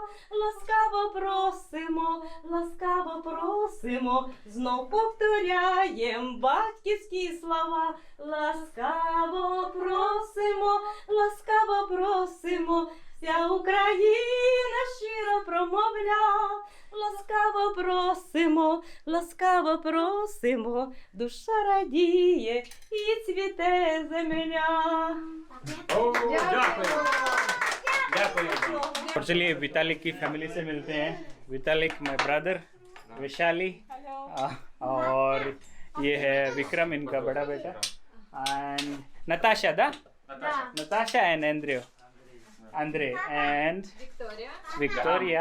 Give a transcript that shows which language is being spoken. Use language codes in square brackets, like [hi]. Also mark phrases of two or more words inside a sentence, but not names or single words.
[uk] ласкаво просимо, знов повторяєм батьківські слова, ласкаво просимо, вся Україна щиро промовля, ласкаво просимо, душа радіє і цвіте земля. [hi] और चलिए वितालिक की फैमिली से मिलते हैं। वितालिक [en] my brother, [hi] वैशाली और ये है विक्रम, इनका बड़ा बेटा, एंड नताशा Natasha and Andre and Victoria.